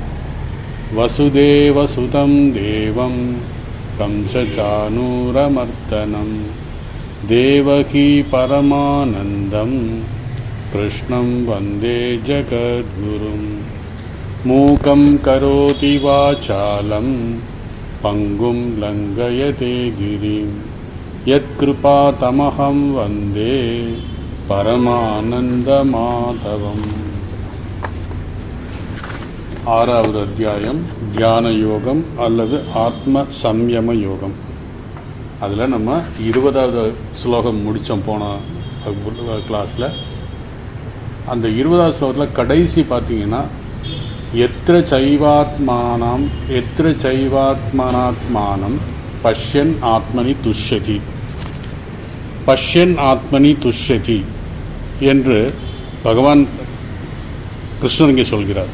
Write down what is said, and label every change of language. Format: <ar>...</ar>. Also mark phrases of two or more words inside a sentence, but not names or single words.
<sa>वसुदेवसुतं देवं कंसचाणूरमर्दनं देवकी परमानन्दं कृष्णं वन्दे जगद्गुरुं। मूकं करोति वाचालं पङ्गुं लङ्घयते गिरिं यत्कृपातमहं वन्दे परमानन्दमाधवम्।</sa> <ta>ஆறாவது அத்தியாயம் தியான யோகம் அல்லது ஆத்ம சம்யம யோகம். அதில் நம்ம 20வது ஸ்லோகம் முடித்தோம் போன கிளாஸில். அந்த 20வது ஸ்லோகத்தில் கடைசி பார்த்தீங்கன்னா</ta> <sa>यत्र चैवात्मनात्मानं पश्यन् आत्मनि तुष्यति पश्यन् आत्मनि तुष्यति</sa> <ta>என்று பகவான் கிருஷ்ணர் இங்கே சொல்கிறார்.</ta>